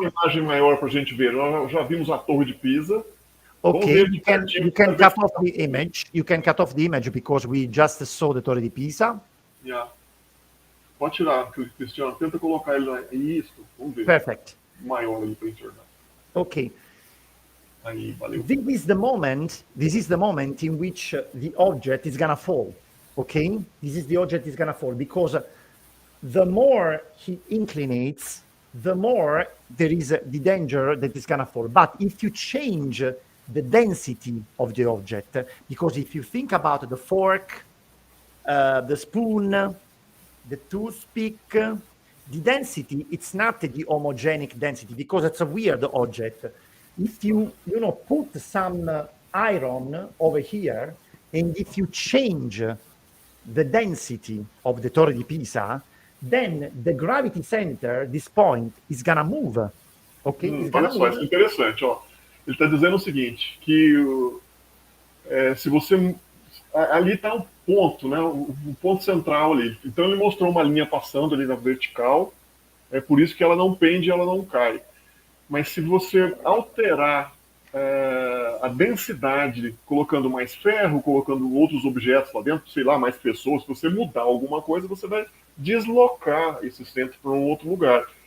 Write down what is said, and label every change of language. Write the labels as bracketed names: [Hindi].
[Portuguese] uma imagem maior para a gente ver. Nós já vimos a Torre de Pisa. Vamos [English] Okay, [Portuguese] ver de pertinho. [English] you can cut off the image. You can cut off the image because we just saw the Torre di Pisa. [Portuguese] Yeah. Pode tirar, Cristiano. Tenta colocar ele lá. Isso, vamos ver. [English] Perfect. [Portuguese] Maior ali para enxergar. [English] Okay. [Portuguese] Aí, valeu. [English] This is the moment in which the object is gonna fall. Okay, this is the object is gonna fall because the more he inclinates, the more there is the danger that it's gonna fall. But if you change the density of the object, because if you think about the fork, the spoon, the toothpick, the density, it's not the homogenic density because it's a weird object. If you put some iron over here, and if you change the density of the Torre di Pisa, then the gravity center, this point, is gonna move. Okay? [Portuguese] Olha só, isso é interessante. Ó. Ele está dizendo o seguinte, que se você... Ali está um ponto, né? Um ponto central ali. Então ele mostrou uma linha passando ali na vertical, é por isso que ela não pende, ela não cai. Mas se você alterar a densidade, colocando mais ferro, colocando outros objetos lá dentro, sei lá, mais pessoas, se você mudar alguma coisa, você vai deslocar esse centro para um outro lugar.